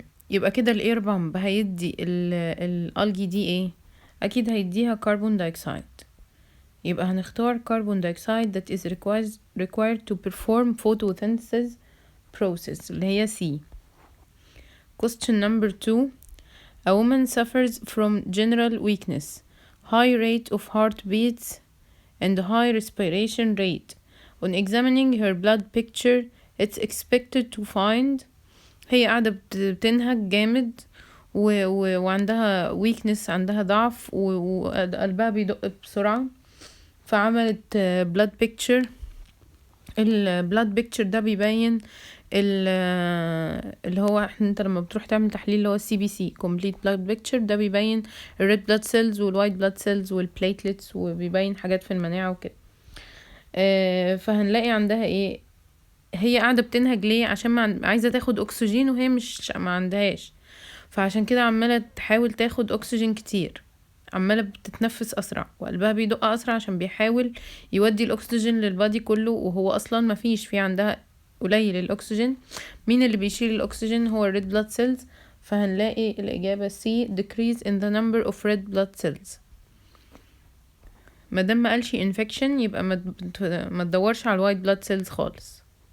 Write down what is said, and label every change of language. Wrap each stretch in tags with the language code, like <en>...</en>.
<ar>يبقى كده الاير بامب هيدي الالجي دي ايه؟ اكيد هيديها كربون دايوكسيد، يبقى هنختار كربون دايوكسيد</ar> <en>that is required to perform photosynthesis process</en> <ar>اللي هي C.</ar> <en>Question number 2. A woman suffers from general weakness, high rate of heartbeats and high respiration rate. On examining her blood picture, it's expected to find.</en> <ar>هي قاعدة بتنهج جامد وعندها weakness، عندها ضعف وقلبها بيدق بسرعة، فعملت blood picture. blood picture ده بيبين اللي هو انت لما بتروح تعمل تحليل اللي هو CBC complete blood picture، ده بيبين red blood cells white blood cells platelets، وبيبين حاجات في المناعة وكده. فهنلاقي عندها ايه؟ هي قاعدة بتنهج ليه؟ عشان عايزة تاخد اكسجين وهي ما عندهاش، فعشان كده عمالة تحاول تاخد اكسجين كتير، عمالة بتتنفس اسرع وقلبها بيدق اسرع عشان بيحاول يودي الاكسجين للبادي كله، وهو اصلا ما فيش في عندها قليل الاكسجين. مين اللي بيشيل الاكسجين؟ هو الريد بلاد سيلز. فهنلاقي الاجابة</ar> <en>C decrease in the number of red blood cells.</en> <ar>مادام ما قالش infection يبقى ما تدورش على الوايت بلاد سيلز خالص.</ar>